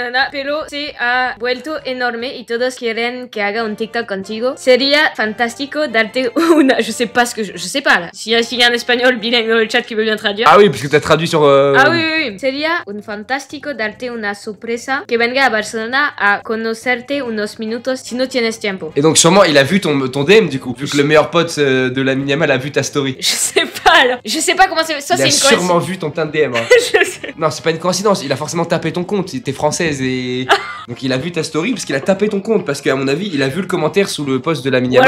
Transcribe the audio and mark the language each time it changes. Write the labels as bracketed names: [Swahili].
[Spanish] Pero se ha vuelto enorme y todos quieren que haga un TikTok contigo. Sería fantástico darte una. [French] Je sais pas là. S'il y a un espagnol bilingue dans le chat qui veut bien traduire. Ah oui, parce que t'as traduit sur. Ah oui. [Spanish] Sería un fantástico darte una sorpresa que venga a Barcelona a conocerte unos minutos si no tienes tiempo. [French] Et donc sûrement il a vu ton DM du coup, vu que le meilleur pote de Lamine Yamal a vu ta story. Je sais pas alors. Je sais pas comment c'est. Ça c'est une coïncidence. Il a sûrement vu ton teint de DM. Hein. Je sais. Non, c'est pas une coïncidence. Il a forcément tapé ton compte. T'es française et donc il a vu ta story parce qu'il a tapé ton compte parce qu'à mon avis il a vu le commentaire sous le post de Lamine Yamal.